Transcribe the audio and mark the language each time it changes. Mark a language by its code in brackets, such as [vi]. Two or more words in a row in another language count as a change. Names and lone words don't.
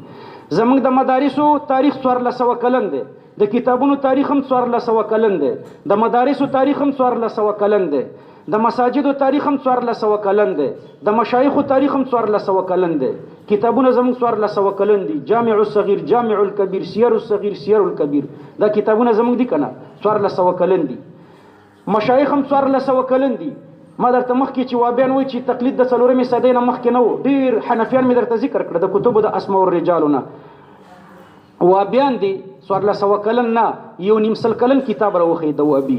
[ps] زمونږ د مدارسو تاریخ 1400 کلن دی. د کتابونو تاریخ هم 1400 کلن دی. د مدارسو تاریخ هم 1400 کلن دی. د مساجدو تاریخ هم 1400 کلن دی. د مشایخو تاریخ هم 1400 کلن دی. کتابونه زموږ 1400 کلن دي. جامع الصغیر، جامع الکبیر، سیر الصغیر، سیر الکبیر، دا کتابونه زموږ دي کنه 1400 کلن دي. مشایخ هم 1400 کلن دي. ما درته مخکې چې وابیان وایي چې تقلید د څلورمې صدۍ نه مخکې نه و. ډېر حنفیان مې درته ذکر کړه د کتبو د اسماء الرجالو نه. وابیان دي 1400 کلن نه یو نیم سل کلن کتاب راوښی د وابي.